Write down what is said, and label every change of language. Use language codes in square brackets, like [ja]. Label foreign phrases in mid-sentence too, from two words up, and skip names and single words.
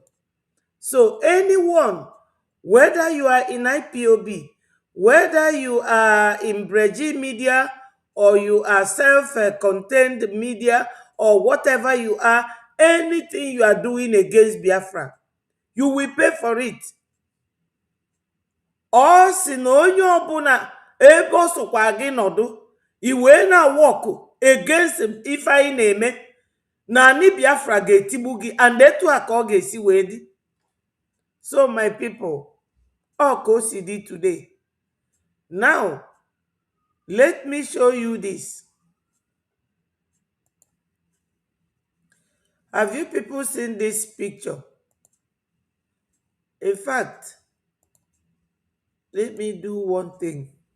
[en] So anyone, whether you are in IPOB, whether you are in Breji media, or you are self-contained media, or whatever you are, anything you are doing against Biafra, you will pay for it. [ig] Ọ sị na onye ọbụla ebe ọ sokwa gị nọdụ, iwe na [en] walk against [ig] ife anyị na-eme, na ani Biafra ga-etigbu gị, and etu a ka ọ ga-esi wee dị. [en] So my people, all COCD today. Now, let me show you this. Have you people seen this picture? In fact, let me do one thing.